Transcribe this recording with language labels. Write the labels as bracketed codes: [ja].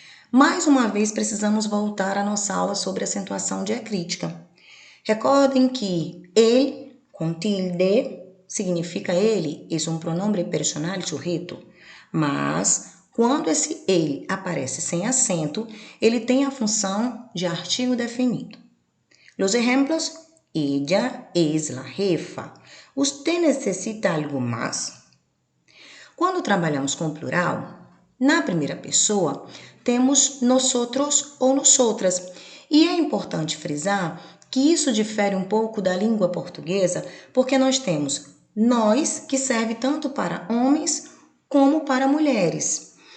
[pt] Mais uma vez, precisamos voltar à nossa aula sobre acentuação diacrítica. Recordem que ele, com tilde, significa ele, é um pronombre personal sujeito, mas quando esse ele aparece sem acento, ele tem a função de artigo definido. [es] Los ejemplos: ella es la jefa. Usted necesita algo más? [pt] Quando trabalhamos com plural, na primeira pessoa, temos nosotros ou nosotras. E é importante frisar que isso difere um pouco da língua portuguesa, porque nós temos nós, que serve tanto para homens como para mulheres.